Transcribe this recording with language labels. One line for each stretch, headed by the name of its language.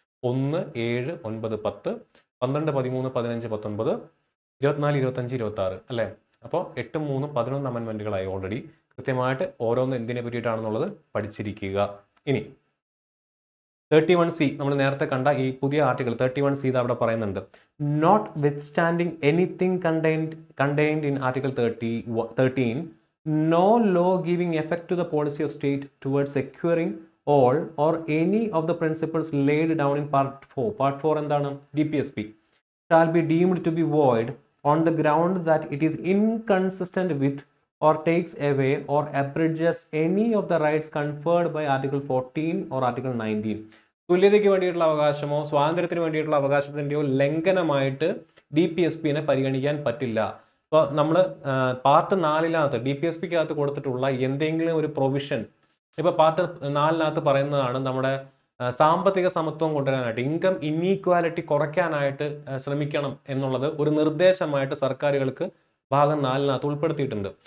Malayalam: 1, 7, 9, 10, 12, 13, 15, 19, 24, 25, 26 അല്ലേ? അപ്പോൾ 8, 3, 11 അമെൻമെന്റുകളായി ഓൾറെഡി. കൃത്യമായിട്ട് ഓരോന്ന് എന്തിനെ പറ്റിയിട്ടാണെന്നുള്ളത് പഠിച്ചിരിക്കുക. ഇനി 31C നമ്മൾ നേരത്തെ കണ്ട ഈ പുതിയ ആർട്ടിക്കിൾ 31C അവിടെ പറയുന്നുണ്ട്.
English: Notwithstanding anything contained in article 13, no law giving effect to the policy of state towards securing all or any of the principles laid down in part 4.
Malayalam: Part 4 എന്താണ്?
English: DPSP shall be deemed to be void on the ground that it is inconsistent with or takes away or abridges any of the rights conferred by Article 14 or Article 19.
Malayalam: തുല്യതയ്ക്ക് വേണ്ടിയിട്ടുള്ള അവകാശമോ സ്വാതന്ത്ര്യത്തിന് വേണ്ടിയിട്ടുള്ള അവകാശത്തിൻ്റെയോ ലംഘനമായിട്ട് DPSPനെ പരിഗണിക്കാൻ പറ്റില്ല. ഇപ്പോൾ നമ്മൾ part 4-നകത്ത് DPSPക്കകത്ത് കൊടുത്തിട്ടുള്ള എന്തെങ്കിലും ഒരു പ്രൊവിഷൻ, ഇപ്പോൾ പാർട്ട് 4-നകത്ത് പറയുന്നതാണ് നമ്മുടെ സാമ്പത്തിക സമത്വം കൊണ്ടുവരാനായിട്ട്, ഇൻകം ഇൻഈക്വാലിറ്റി കുറയ്ക്കാനായിട്ട് ശ്രമിക്കണം എന്നുള്ളത് ഒരു നിർദ്ദേശമായിട്ട് സർക്കാരുകൾക്ക് ഭാഗം 4-നകത്ത് ഉൾപ്പെടുത്തിയിട്ടുണ്ട്.